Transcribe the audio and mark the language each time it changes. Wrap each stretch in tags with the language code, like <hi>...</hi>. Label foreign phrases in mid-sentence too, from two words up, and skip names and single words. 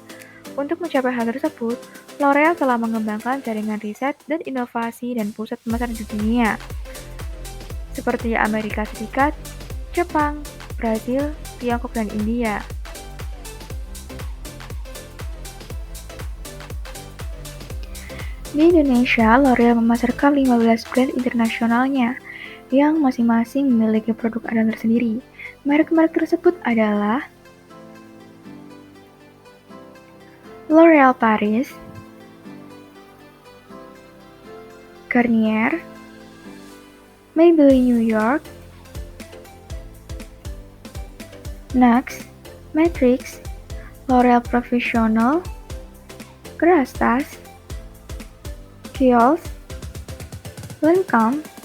<id>Untuk mencapai hal tersebut, L'Oréal telah mengembangkan jaringan riset dan inovasi dan pusat pemasaran di dunia, seperti Amerika Serikat, Jepang, Brasil, Tiongkok, dan India. Di Indonesia, L'Oréal memasarkan 15 brand internasionalnya, yang masing-masing memiliki produk andalan tersendiri. Merek-merek tersebut adalah L'Oréal Paris, Garnier, Maybelline New York, NYX, Matrix, L'Oréal Professionnel, Grastas, Kiehl's, Lancôme,</id>